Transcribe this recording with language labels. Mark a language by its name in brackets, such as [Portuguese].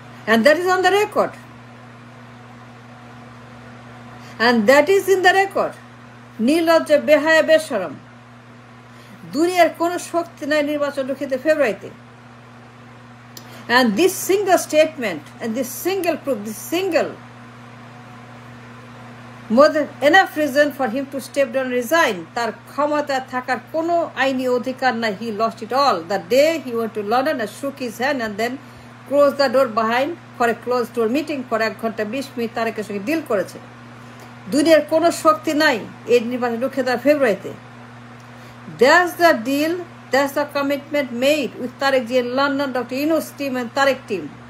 [English] And that is on the record. And that is in the record. [Bangla] নির্লজ্জ, বেহায়া, বেশরম। দুনিয়ার কোনো শক্তি নাই নির্বাচন রুখিতে ফেব্রুয়ারিতে। [English] And this single statement and this single proof, this single more than enough reason for him to step down and resign. [Bangla] তার ক্ষমতা থাকার কোনো আইনি অধিকার নাই। [English] He lost it all the day he went to London and shook his hand and then closed the door behind for a closed door meeting for [Bangla] 1 ঘন্টা 20 minute তারেকের সঙ্গে ডিল করেছে। দুনিয়ার কোনো শক্তি নাই এই নির্বাচন রুখে দেওয়ার ফেব্রুয়ারিতে। [English] That's the deal, that's the commitment made with Tarek G in London, Dr. Yunus team and Tarek team.